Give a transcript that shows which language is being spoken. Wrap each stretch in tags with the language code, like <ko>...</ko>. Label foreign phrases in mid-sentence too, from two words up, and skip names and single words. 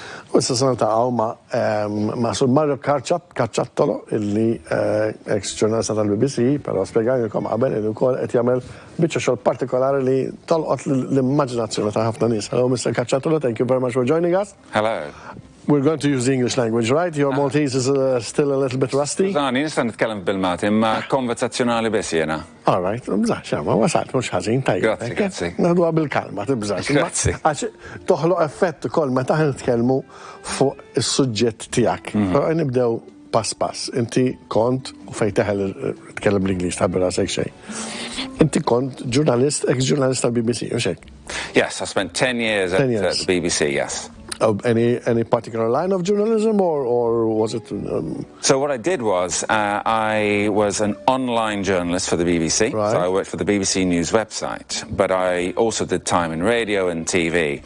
<mt>U issa se niltaqgħu ma' Sur Mario Cacciattolo illi ex-ġurnalista tal-BBC, però spjegajlkom qabel illi wkoll qed jagħmel biċċa xogħol partikolari li tolqot l-immaġinazzjoni ta' ħafna nies.</mt> <en>Hello, Mr. Cacciattolo, thank you very much for joining us. Hello. We're going to use the English language, right? Your Maltese is still a little bit rusty?</en> <mt>Skużani, nista' nitkellem bil-Malti, imma konverzazzjonali biss jiena.</mt> <en>All right,</en> <mt>mżax, ma wasalt mhux ħażin tajjeb. Grazzi, grazzi. Naħduha bil-kalma, tibżax. Grazzi. Għax toħloq effett ukoll meta nitkellmu fuq is-suġġett tiegħek. Però nibdew pass pass. Inti kont u fejn teħel tkellem l-Ingliż taħbir rasek xejn. Inti kont ġurnalist, ex-ġurnalist tal-BBC, u xejn?</mt> <en>Yes, I spent 10 years at the BBC, yes. Any particular line of journalism, or was it? So what I did was I was an online journalist for the BBC. Right. So I worked for the BBC News website, but I also did time in radio and TV.</en>